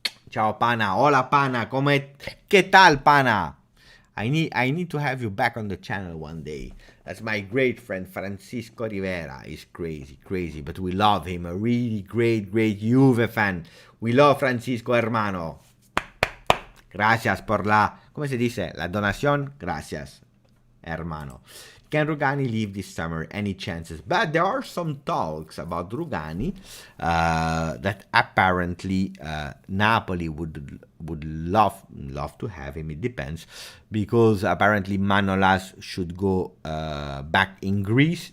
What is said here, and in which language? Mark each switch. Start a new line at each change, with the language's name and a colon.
Spanish: Ciao, Pana. Hola, Pana. ¿Qué tal, Pana?
English: I need to have you back on the channel one day. That's my great friend Francisco Rivera. He's crazy, but we love him. A really great Juve fan. We love Francisco, hermano.
Spanish: Gracias por la, ¿cómo se dice? La donación. Gracias, hermano.
English: Can Rugani leave this summer? Any chances? But there are some talks about Rugani that apparently Napoli would love to have him. It depends, because apparently Manolas should go back in Greece.